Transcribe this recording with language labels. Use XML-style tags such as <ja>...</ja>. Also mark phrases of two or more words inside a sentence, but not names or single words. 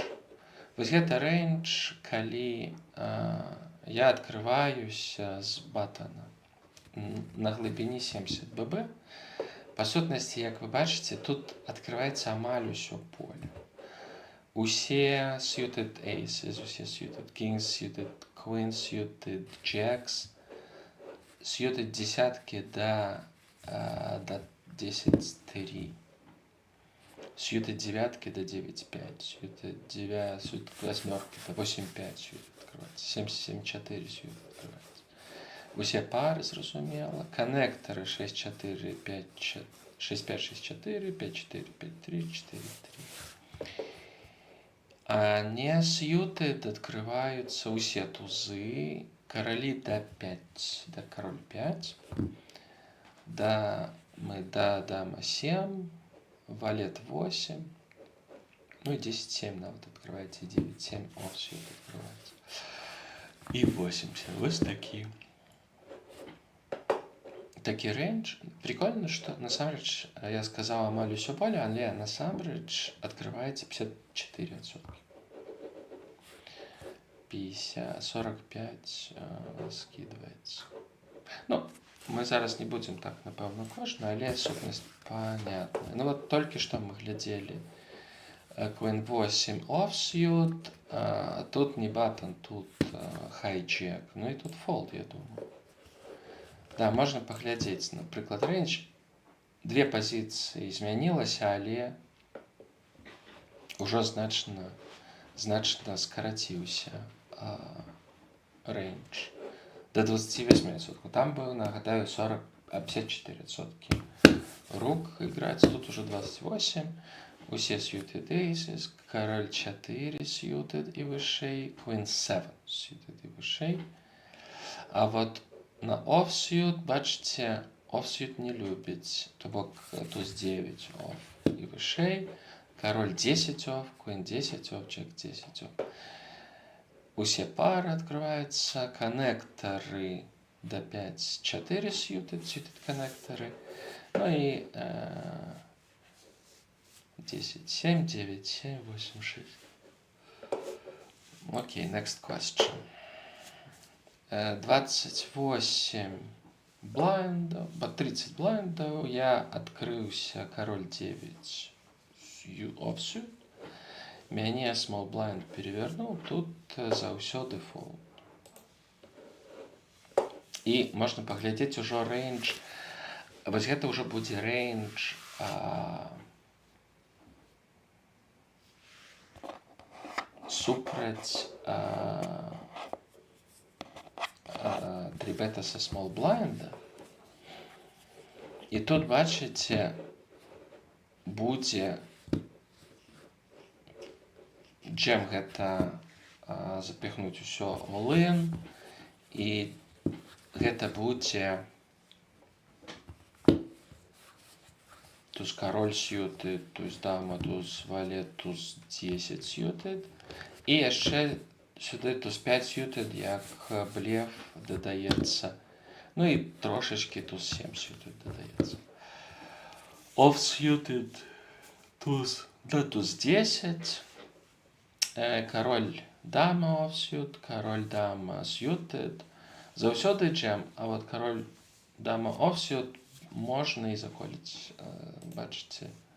<be>Вось гэта рэйндж, калі я адкрываюся з батана на глыбіні 70 ББ. Па сутнасці, як вы бачыце, тут адкрываецца амаль усё поле.</be> <en>Усе suited aces, усе suited kings, suited queens, suited jacks, suited</en> <ru>десятки до</ru> <en>10-3.</en> <ru>Suited девятки до 9-5, suited восьмерки до 8-5 suited открывается, 7-7-4 suited открывается.</ru> <be>Усе пары, зразумела. Коннекторы 6-4, 5-6, 6-5-6-4, 5-4, 5-3, 4-3.</be> <ru>А не suited открываются усе тузы, короли до 5, до король 5, дама 7, валет 8, ну и 10-7 нават открывается, 9-7 offsuit открывается. И 80. Вот</ru> <be>такі рэйндж.</be> <ru>Прикольно, что</ru> <be>насамрэч я сказал амаль усё поле, але насамрэч открываецца 54%.</be> <ru>45 скидывается.</ru> <be>Ну, мы зараз не будем так, напэўна, кожны, але сутнасць понятная.</be> <ru>Ну вот только что мы глядели</ru> <en>Queen 8 offsuit,</en> <ru>тут не баттон, тут hijack, ну и тут fold, я думаю.</ru> <be>Да, можно паглядзець, напрыклад, рэйндж. Две пазіцыі змянілася, але ўжо значна скараціўся рэйндж до 28%. Там быў, нагадаю, 54%</be> <ru>рук играть. Тут уже 28. Усе</ru> <en>suited aces,</en> <be>король 4 suited и вышэй,</be> <en>queen 7 suited</en> <be>и вышэй. А вот на offsuit, бачите, offsuit не любіць, то бок туз 9 off и вышэй, король 10 off,</be> <en>queen 10 off, jack 10 off.</en> <ru>Усе пары открываются, коннекторы до 5, 4 suited коннекторы, ну и 10, 7, 9, 7, 8, 6. Окей,</ru> <en>next question.</en> <ru>28 блайндов, 30 блайндов, я открылся, король 9 offsuit.</ru> <be>Мяне</be> <en>small blind</en> <be>перевернул, тут заўсёды fold. І можна паглядзець ужо рэйндж. Вось гэта ўжо будзе рэйндж супраць трибета со</be> <en>small blind.</en> <be>І тут, бачыце, будзе джем гэта запихнуць усё all-in, і гэта будзе туз король suited, туз дама, туз валет, туз 10 suited, і яшчэ сюды туз 5 suited, як блеф дадаецца, ну і трошечки туз 7 suited дадаецца.</be> <en>Off suited</en> <be>туз 10, король дама offsuit, король дама suited. Заўсёды джем, а вот король дама offsuit можна і заколіць, бачыце.</be>